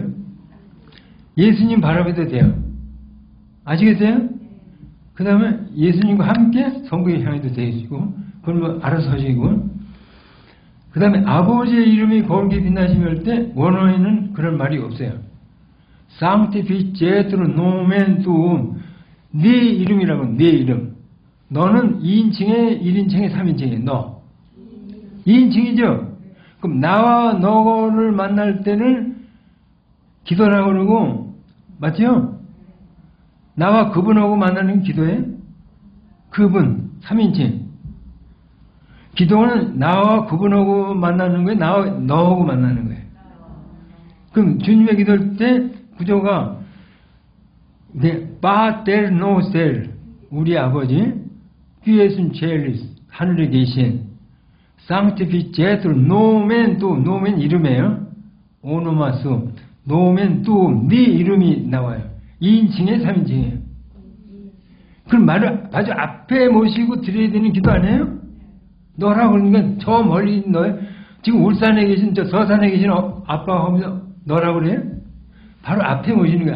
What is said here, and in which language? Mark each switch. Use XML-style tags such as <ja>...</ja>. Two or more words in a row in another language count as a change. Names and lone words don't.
<ko>예수님 바라봐도 돼요. 아시겠어요? 그 다음에 예수님과 함께 성부에 향해도 되시고, 그러면 알아서 하시고, 그 다음에 아버지의 이름이 거룩히 빛나시며 할 때 원어에는 그런 말이 없어요.</ko> <la>Sanctificetur nomen tuum.</la> <ko>네 이름이라고, 네 이름. 너는 2인칭에 1인칭에 3인칭에 너. 2인칭이죠? 그럼 나와 너를 만날 때는 기도라고 그러고, 맞죠? 나와 그분하고 만나는 게 기도예요? 그분, 3인칭. 기도는 나와 그분하고 만나는 거예요? 나와 너하고 만나는 거예요? 그럼 주님의 기도할 때 구조가</ko> <la>Pater Noster,</la> <ko>우리 아버지,</ko> <la>qui es in celis,</la> <ko>하늘에 계신</ko> <la>Sanctificetur nomen tuum,</la> <ko>nomen 이름이에요. 오노마스,</ko> <la>nomen tuum,</la> <ko>네 이름이 나와요. 2인칭에 3인칭이에요. 그럼 말을 아주 앞에 모시고 드려야 되는 기도 아니에요? 너라고 그러니까 저 멀리 너 지금 울산에 계신 저 서산에 계신 아빠 하면서 너라고 그래요? 바로 앞에 모시는 거예요.</ko>